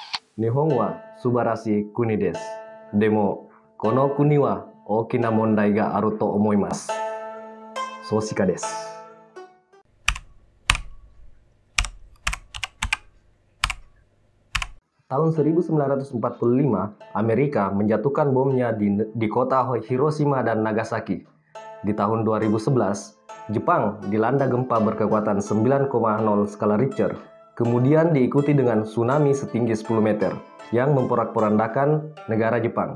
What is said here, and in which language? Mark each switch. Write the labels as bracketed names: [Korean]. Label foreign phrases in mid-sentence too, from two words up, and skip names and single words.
[Japanese] 日本は素晴らしい国です。でも、この国は大きな問題があると思います. Soshika desu. [Indonesian] Tahun 1945, Amerika menjatuhkan bomnya di kota Hiroshima dan Nagasaki. Di tahun 2011, Jepang dilanda gempa berkekuatan 9,0 skala Richter, kemudian diikuti dengan tsunami setinggi 10 meter yang memporak-porandakan negara Jepang.